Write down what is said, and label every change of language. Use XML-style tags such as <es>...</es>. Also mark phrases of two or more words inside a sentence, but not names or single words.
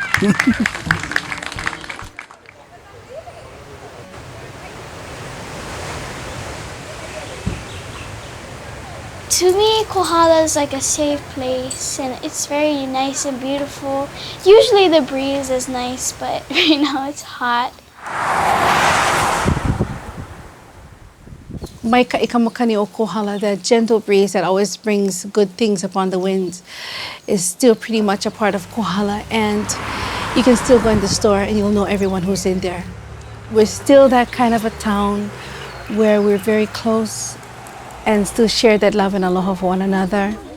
<en>To me, Kohala is like a safe place, and it's very nice and beautiful. Usually the breeze is nice, but right now it's hot.</en> <haw>Mai ka ikamakani o Kohala,</haw> <en>that gentle breeze that always brings good things upon the winds, is still pretty much a part of Kohala, and you can still go in the store and you'll know everyone who's in there. We're still that kind of a town where we're very close and still share that love and aloha for one another.</en>